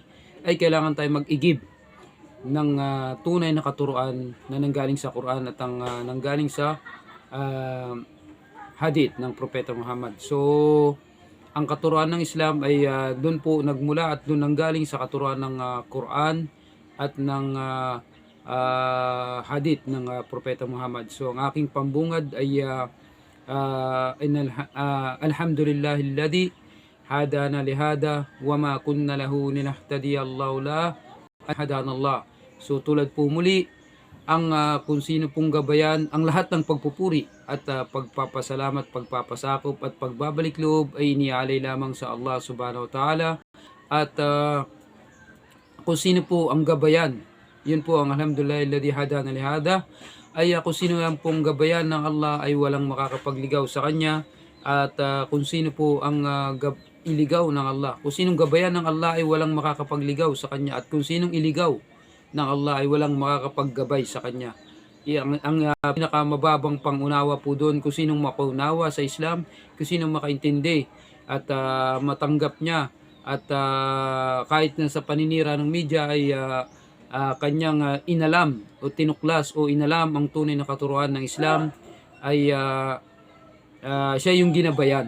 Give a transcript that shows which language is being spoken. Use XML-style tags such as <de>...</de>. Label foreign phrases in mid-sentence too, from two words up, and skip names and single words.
<tl>Ay kailangan tayo mag-igib ng tunay na katuruan na nanggaling sa Quran at ang nanggaling sa hadith ng Propeta Muhammad. So ang katuruan ng Islam ay doon po nagmula at doon nanggaling sa katuruan ng Quran at ng hadith ng Propeta Muhammad. So ang aking pambungad ay</tl> <ar>الحمد لله الذي هدانا لهذا وما كنا لنهتدي لولا أن هدانا الله.</ar> <tl>So tulad po muli ang kung sino pong gabayan, ang lahat ng pagpupuri at pagpapasalamat, pagpapasakop at pagbabalik loob ay inialay lamang sa Allah</tl> <ar>سبحانه وتعالى.</ar> <tl>At kung sino po ang gabayan, yun po ang</tl> <ar>الحمد لله الذي هدانا لهذا,</ar> <tl>ay kung sino lang pong gabayan ng Allah ay walang makakapagligaw sa kanya. At kung sino po ang iligaw ng Allah, kung sinong gabayan ng Allah ay walang makakapagligaw sa kanya, at kung sinong iligaw ng Allah ay walang makakapaggabay sa kanya. Ang pinakamababang pangunawa po doon, kung sinong makaunawa sa Islam, kung sinong makaintindi at matanggap niya, at kahit na sa paninira ng media ay kanyang inalam o tinuklas o inalam ang tunay na katuruan ng Islam, ay siya yung ginabayan.</tl>